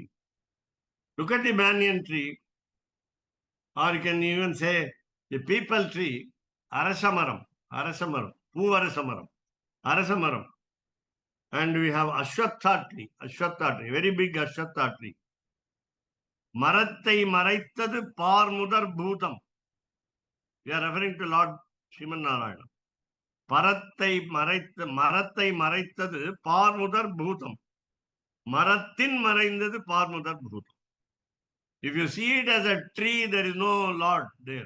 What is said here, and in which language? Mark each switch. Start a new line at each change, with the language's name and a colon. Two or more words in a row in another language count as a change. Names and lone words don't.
English: Look at the banyan tree, or you can even say the people tree,
Tamil: அரசமரம், அரசமரம்.
English: And we have Ashwatha tree, very big Ashwatha tree.
Tamil: மரத்தை மறைத்தது பார்முதல் பூதம்.
English: We are referring to Lord Sriman Narayana.
Tamil: மரத்தை மறைத்தது பார்முதல் பூதம். மரத்தின் மறைந்தது பார்முதல் பூதம்.
English: If you see it as a tree, there is no Lord there.